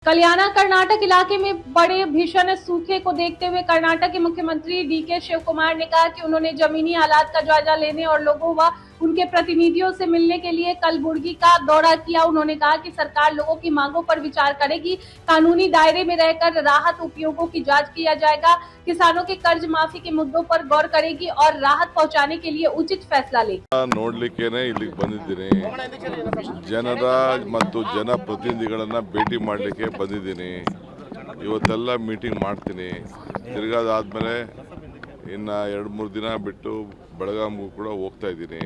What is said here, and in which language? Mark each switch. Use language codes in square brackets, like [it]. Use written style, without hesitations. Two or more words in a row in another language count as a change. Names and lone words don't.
[hi] कल्याणा कर्नाटक इलाके में बड़े भीषण सूखे को देखते हुए कर्नाटक के मुख्यमंत्री डीके शिव कुमार ने कहा कि उन्होंने जमीनी हालात का जायजा लेने और लोगों व उनके प्रतिनिधियों से मिलने के लिए कलबुर्गी का दौरा किया। उन्होंने कहा कि सरकार लोगों की मांगों पर विचार करेगी, कानूनी दायरे में रहकर राहत उपयोगों की जांच किया जाएगा, किसानों के कर्ज माफी के मुद्दों पर गौर करेगी और राहत पहुंचाने के लिए उचित फैसला लेगी। [kn] ನೋಡ್ಲಿಕ್ಕೇನೆ ಇಲ್ಲಿಗೆ ಬಂದಿದ್ದೀನಿ. ಜನರ ಮತ್ತು ಜನಪ್ರತಿನಿಧಿಗಳನ್ನ ಭೇಟಿ ಮಾಡಲಿಕ್ಕೆ ಬಂದಿದ್ದೀನಿ. ಇವತ್ತೆಲ್ಲ ಮೀಟಿಂಗ್ ಮಾಡ್ತೀನಿ. ತಿರ್ಗಾದಾದ್ಮೇಲೆ ಇನ್ನು 2-3 ದಿನ ಬಿಟ್ಟು ಬೆಳಗಾಂಗೂ ಕೂಡ ಹೋಗ್ತಾ ಇದ್ದೀನಿ.